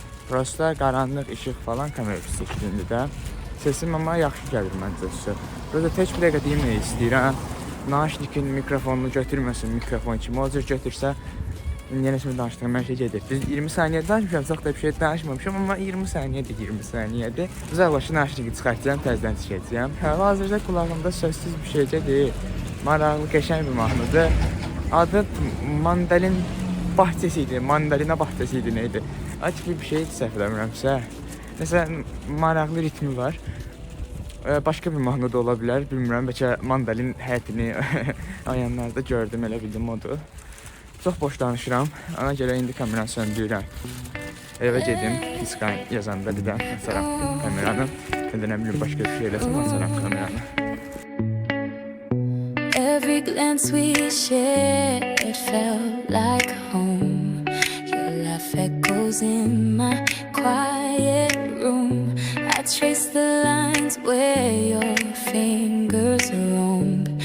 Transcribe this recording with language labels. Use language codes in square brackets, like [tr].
[az] Prosta qaranlıq işıq falan kamera şəklində də. Sesim amma yaxşı gəlir məncə sizə. Burada tək bir dəqiqə demək istəyirəm. Naşnikin mikrofonunu götürməsin mikrofon kimi. O cür götürsə, yenə kimi danışdığım hər şey gedir. Biz 20 saniyə danışmışam, çox da bir şey danışmamışam, amma 20 saniyədir, 20 saniyədir. Uzaqlaşın naşniki çıxartacağım, təzədən çıxacağım. Hazırda qulağımda sözsüz bir şey deyil. Maraqlı, qəşəng bir mahnıdır. Adı Mandalin bahçesi idi, mandalina bahçesi idi, neydi? Açıq bir şey səhv eləmirəmsə. Məsələn, maraqlı ritmi var. Başqa bir mahnı da ola bilər, bilmirəm. Bəlkə mandalin həyətini ayanlarda gördüm, elə bildim odur. Çox boş danışıram, ona görə indi kameranı söndürürəm. Evə gedim, fiskan yazanda bir də açaram kameranı. Ya da nə bilim, başqa bir şey eləsəm açaram kameranı. [en] every glance we shared felt like home. Your laugh echoes in my quiet room. I trace the lines where your fingers roam.